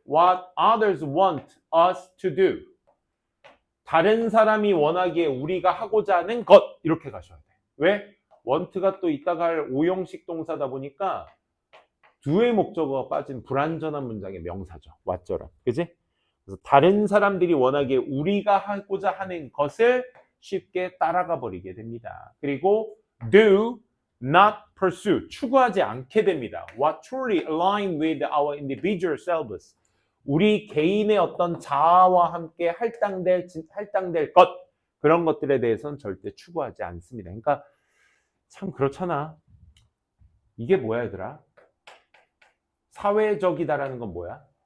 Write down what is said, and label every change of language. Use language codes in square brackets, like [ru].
[en] What others want us to do. [ko] 다른 사람이 원하기에 우리가 하고자 하는 것. 이렇게 가셔야 돼. 왜? want가 또 이따가 할 오형식 동사다 보니까 do의 목적어가 빠진 불완전한 문장의 명사죠. what처럼. 그지? 그래서 다른 사람들이 원하기에 우리가 하고자 하는 것을 쉽게 따라가 버리게 됩니다. [en] 그리고 do not pursue. [ko] 추구하지 않게 됩니다. [en] What truly align with our individual selves. [ko] 우리 개인의 어떤 자아와 함께 할당될 것. 그런 것들에 대해서는 절대 추구하지 않습니다. 그러니까 참 그렇잖아. 이게 뭐야 얘들아? 사회적이다라는 건 뭐야?